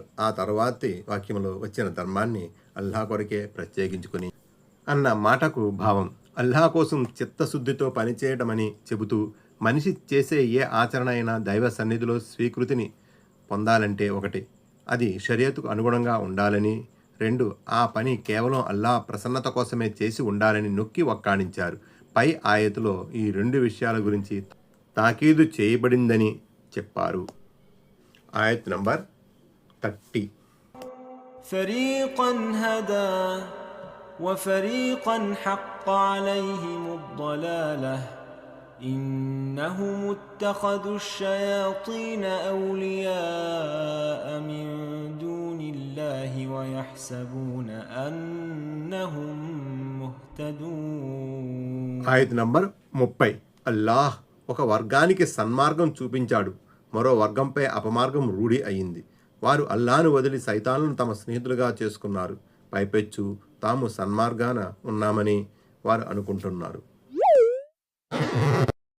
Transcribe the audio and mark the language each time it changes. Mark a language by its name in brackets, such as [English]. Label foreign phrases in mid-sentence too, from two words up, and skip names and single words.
[Telugu] ఆ తర్వాతి వాక్యంలో వచ్చిన ధర్మాన్ని అల్లాహ్ కొరకే ప్రత్యేకించుకుని అన్న మాటకు భావం అల్లాహ్ కోసం చిత్తశుద్ధితో పనిచేయడమని చెబుతూ, మనిషి చేసే ఏ ఆచరణ అయినా దైవ సన్నిధిలో స్వీకృతిని పొందాలంటే ఒకటి, అది షరియతుకు అనుగుణంగా ఉండాలని, 2, ఆ పని కేవలం అల్లాహ్ ప్రసన్నత కోసమే చేసి ఉండాలని నొక్కి వక్కాణించారు. పై ఆయతులో ఈ 2 విషయాల గురించి తాకీదు చేయబడిందని చెప్పారు. ఆయత్ నంబర్ 30. [Arabic] فريقا هدى وفريقا حق عليهم الضلالة إنهم اتخذوا الشياطين أولياء من دون الله ويحسبون أنهم مهتدون. ఆయత్ నంబర్ 30. [Telugu] అల్లాహ్ ఒక వర్గానికి సన్మార్గం చూపించాడు, మరో వర్గంపై అపమార్గం రూఢి అయింది. వారు అల్లాను వదిలి సైతాన్లను తమ స్నేహితులుగా చేసుకున్నారు. పైపెచ్చు తాము సన్మార్గాన ఉన్నామని వారు అనుకుంటున్నారు.